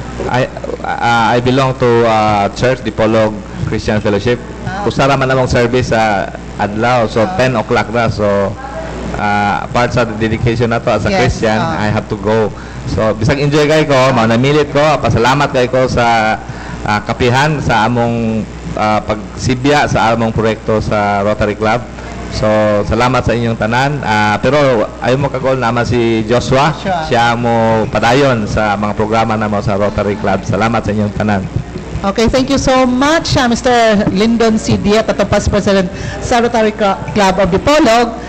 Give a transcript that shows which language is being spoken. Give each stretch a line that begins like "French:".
English: I belong to Church Dipolog Christian Fellowship.
Cebuano: Kusara man namang service sa adlaw, so 10 o'clock na.
English: So part
Cebuano: sa dedication na to
English: as a Christian, I have to go.
Cebuano: So bisag enjoy kay ko, manamilit ko, pasalamat kay ko sa kapihan sa among pagsibya sa among proyekto sa Rotary Club. So salamat sa inyong tanan. Pero ayo mo kagol naman si Joshua, siya mo padayon sa mga programa namo sa Rotary Club. Salamat sa inyong tanan.
English: Okay, thank you so much, Mr. Lyndon C. Diat, atong Past President sa Rotary Club of Dipolog.